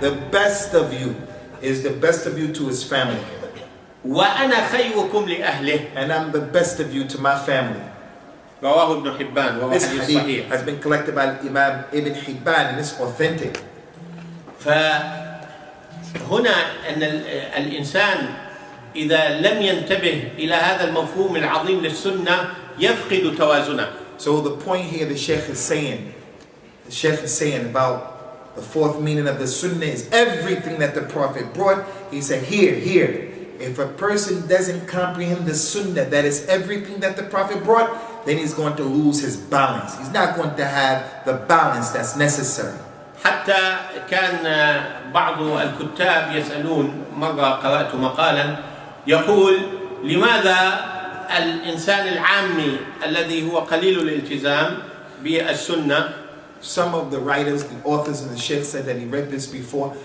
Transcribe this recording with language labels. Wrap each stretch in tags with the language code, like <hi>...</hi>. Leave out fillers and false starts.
<en>the best of you is the best of you to his family.</en> <ar>وأنا خيركم لأهله.</ar> <en>And I'm the best of you to my family.</en> <ar>رواه ابن حبان وهو</ar> <en>This</en> <ar>حديث</ar> <en>hadith</en> <ar>صحيح.</ar> <en>has been collected by Imam Ibn Hibban and it's authentic.</en> <ar>فهنا أن الإنسان إذا لم ينتبه إلى هذا المفهوم العظيم للسنة يفقد توازنه.</ar> <en>So the point here the Sheikh is saying about the fourth meaning of the sunnah is everything that the Prophet brought. He said here, if a person doesn't comprehend the sunnah, that is everything that the Prophet brought, then he's going to lose his balance. He's not going to have the balance that's necessary.</en> <ar>حتى كان بعض الكتاب يسألون، مرة قرأت مقالا يقول لماذا الإنسان العامي الذي هو قليل الالتزام بالسنة.</ar> <en>Some of the writers, the authors and the Sheikh said that he read this before.</en>